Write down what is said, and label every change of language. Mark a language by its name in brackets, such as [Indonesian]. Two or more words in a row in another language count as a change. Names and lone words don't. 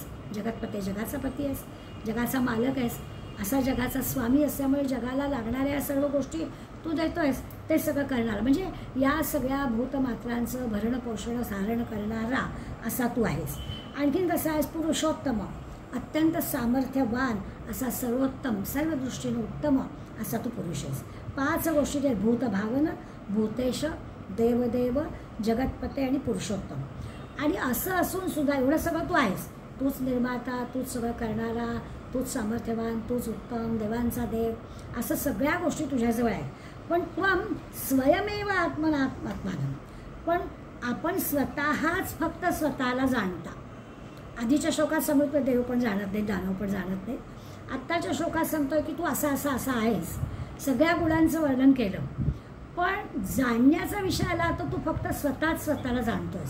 [Marathi] जगतपते, जगाचा पती आहेस, जगाचा मालक आहेस, असा जगाचा स्वामी असल्यामुळे जगाला लागणाऱ्या सर्व गोष्टी तू देतो आहेस, ते सगळं करणार, म्हणजे या सगळ्या भूतमात्रांचं भरण पोषण धारण करणारा असा तू आहेस. आणखीन कसा आहेस पुरुषोत्तम, अत्यंत सामर्थ्यवान असा सर्वोत्तम, सर्व दृष्टीने उत्तम असा तू पुरुष आहेस. 5 गोष्टी आहेत भूतभावन, भूतेश, देवदेव, जगतपते आणि पुरुषोत्तम. आणि असं असून सुद्धा एवढं सगळं तू आहेस, तूच निर्माता, तूच सगळं करणारा, तूच सामर्थ्यवान, तूच उत्तम, देवांचा देव, असं सगळ्या गोष्टी तुझ्याजवळ आहे. [Sanskrit] पण त्वं स्वयमेव आत्मानं, [Marathi] पण आपण स्वतःच फक्त स्वतःला जाणता. आधीच्या श्लोकात सांगितलं देव पण जाणत नाही, दानव पण जाणत नाही. आत्ताच्या श्लोकात सांगतोय की तू असा असा असा आहेस. सगळ्या गुणांचं वर्णन केलं, पण जाणण्याचा विषय आला तर तू फक्त स्वतःच स्वतःला जाणतोस.